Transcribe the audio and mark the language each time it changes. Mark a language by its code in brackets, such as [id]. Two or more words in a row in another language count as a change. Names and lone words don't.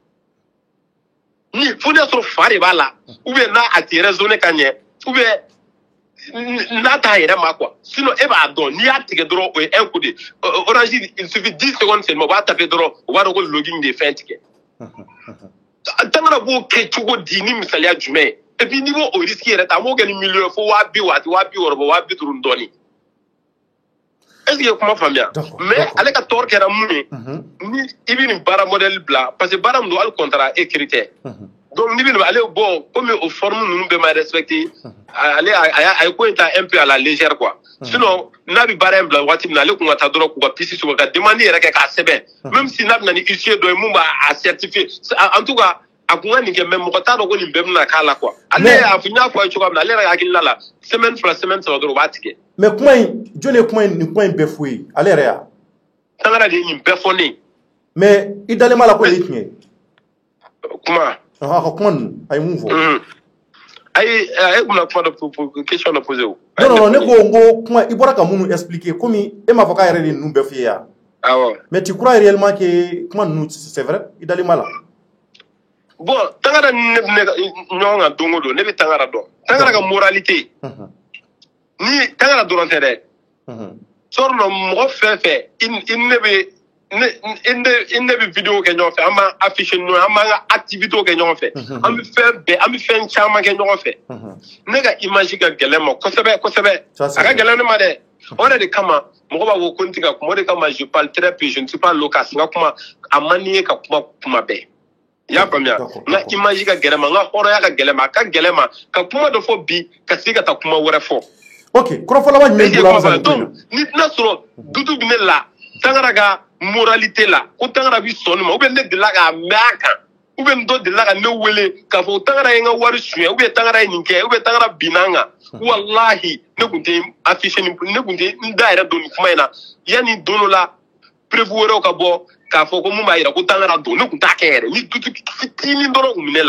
[bm] ni fo ne y'a sɔrɔ fa de b'a la [fr] ou bien [bm] n'a a tɛ raisonner ka ɲɛ [fr] ou bien [bm] n'a t'a yɛrɛ ma quoi sinon e b'a dɔn n'i y'a tigɛ dɔrɔn o ye [fr] un coup de Orange il suffit 10 secondes seulement [bm] o b'a taper dɔrɔn o b'a dɔn ko login de ye fɛn tigɛ tangara b'o kɛ cogo di ni misaliya jumɛn ye [fr] et puis [bm] n'i b'o risque yɛrɛ ta a m'o kɛ ni million fo 200 260 250 dɔɔnin [fr] est-ce que [bm] i ye kuma faamuya mais ale ka tort kɛra mun ye ni i bɛ nin baara modèle bila parce que baara min don hali [fr] contrat écrit [bm] tɛ donc n'i bɛ ale bon comme o forme ninnu bɛɛ ma respecté ale a ye ko in ta [fr] un peu à la légère quoi [bm] sinon n'a bɛ baara in bila waati min na ale kun ka taa dɔrɔn k'u ka piste sɔrɔ ka demande yɛrɛ kɛ k'a sɛbɛn [fr] même si [bm] n'a bɛ na ni huissier dɔ ye mun b'a certifier [fr] en tout cas [bm] a kun ka nin kɛ mais mɔgɔ t'a dɔn ko nin bɛɛ bɛna k'a la quoi ale y'a fɔ n y'a fɔ a ye cogoya min na ale yɛrɛ hakilina [fr] la semaine 2 semaine 3 [bm] dɔrɔn o b'a tigɛ. mais kuma in jɔn ye nin kuma in bɛɛ fɔ ye ale yɛrɛ ya. tangara de ye nin bɛɛ fɔ ne ye. mais i dalen b'a la ko nin ye tiɲɛ ye. kuma. a ka kuma ninnu a ye mun fɔ. ayi e kun na kuma dɔ question dɔ posé o. non ne ko kuma i bɔra ka minnu expliquer komi e m'a fɔ k'a yɛrɛ de ninnu bɛɛ fɔ i ye yan. awɔ. [fr] mais tu crois réellement que [bm] kuma ninnu [fr] c'est vrai [bm] i dalen b'a la. bon tangara ni ne ɲɔgɔn kan don o don ne bɛ tangara dɔn tangara ka moralité ni tangara dɔrɔn tɛ dɛ sɔrɔ mɔgɔ fɛn fɛn i ne bɛ vidéo kɛ ɲɔgɔn fɛ an b'an afficher ɲɔgɔn fɛ an b'an ka activité kɛ ɲɔgɔn fɛ an bɛ fɛn caman kɛ ɲɔgɔn fɛ ne ka image ka gɛlɛn ma kosɛbɛ kosɛbɛ a ka gɛlɛn ne ma dɛ o de kama mɔgɔ b'a fɔ ko n tɛ ka kuma o de kama [fr] je parle très peu je ne suis pas loquace [bm] n ka kuma a man di n ye ka kuma bɛɛ y'a faamuya n ka image ka gɛlɛma n ka hɔrɔnya ka gɛlɛma a ka gɛlɛma ka kuma dɔ fɔ bi ka se ka taa kuma wɛrɛ fɔ ok kɔrɔfɔ laban jumɛn bolo Hamza donc ni n'a sɔrɔ dudu bɛ ne la Tangara ka moralité la ko Tangara bi sɔn ne ma ou bien ne delila k'a mɛn a kan ou bien dɔ delila ka ne wele k'a fɔ Tangara ye n ka wari suɲɛ ou bien Tangara ye nin kɛ ou bien Tangara binna n kan wallahi ne kun tɛ affiché ne kun tɛ n da yɛrɛ don nin kuma in na yanni don dɔ la preuve wɛrɛw ka bɔ k'a fɔ ko mun b'a jira ko Tangara don ne kun t'a kɛ yɛrɛ ni dutu fitinin dɔrɔn kun bɛ ne la